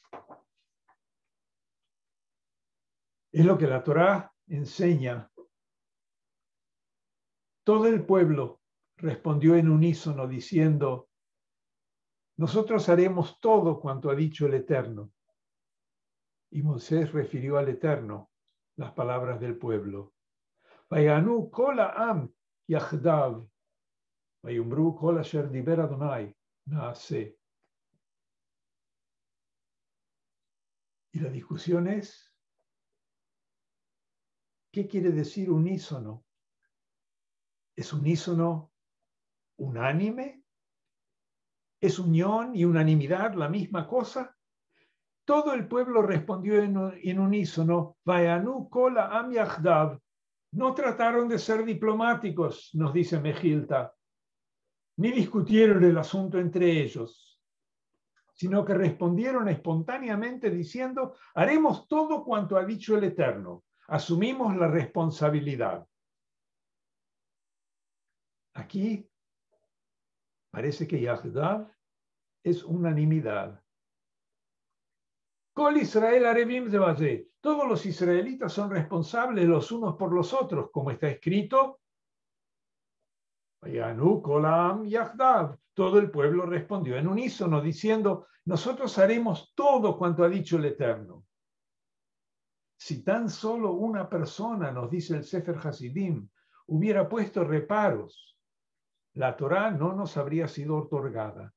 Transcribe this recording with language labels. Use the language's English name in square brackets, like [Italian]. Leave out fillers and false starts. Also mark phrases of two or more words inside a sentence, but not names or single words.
[Spanish] Es lo que la Torá enseña. Todo el pueblo respondió en unísono diciendo, nosotros haremos todo cuanto ha dicho el Eterno. Y Moisés refirió al Eterno las palabras del pueblo. [Hebrew] ויענו כל העם יחדיו ויאמרו כל אשר דיבר אדוני נעשה. [Spanish] Y la discusión es, ¿qué quiere decir unísono? ¿Es unísono unánime? ¿Es unión y unanimidad la misma cosa? Todo el pueblo respondió en unísono, [Hebrew] ויענו כל העם יחדיו. [Spanish] No trataron de ser diplomáticos, nos dice Mejilta, ni discutieron el asunto entre ellos, sino que respondieron espontáneamente diciendo, haremos todo cuanto ha dicho el Eterno, asumimos la responsabilidad. Aquí parece que Yahdav es unanimidad. [Hebrew] כל ישראל ערבים זה בזה. [Spanish] Todos los israelitas son responsables los unos por los otros, como está escrito. [Hebrew] ויענו כל העם יחדיו. [Spanish] Todo el pueblo respondió en unísono, diciendo, nosotros haremos todo cuanto ha dicho el Eterno. Si tan solo una persona, nos dice el Sefer Hasidim, hubiera puesto reparos, la Torá no nos habría sido otorgada.